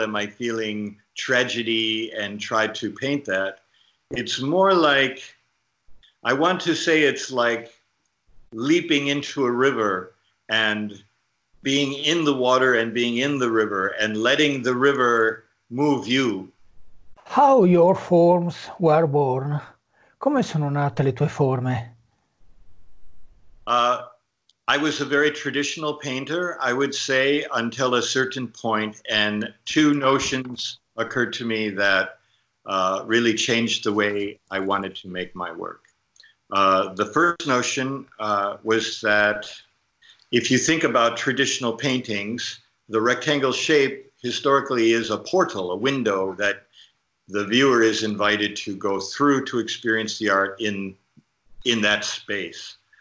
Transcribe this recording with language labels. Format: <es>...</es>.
<en>Am I feeling tragedy and try to paint that? It's more like, I want to say it's like leaping into a river and being in the water and being in the river and letting the river move you. How your forms were born?</en> <it>Come sono nate le tue forme?</it> <en>I was a very traditional painter, I would say, until a certain point, and two notions occurred to me that really changed the way I wanted to make my work. The first notion was that if you think about traditional paintings, the rectangle shape historically is a portal, a window that the viewer is invited to go through to experience the art in that space.</en>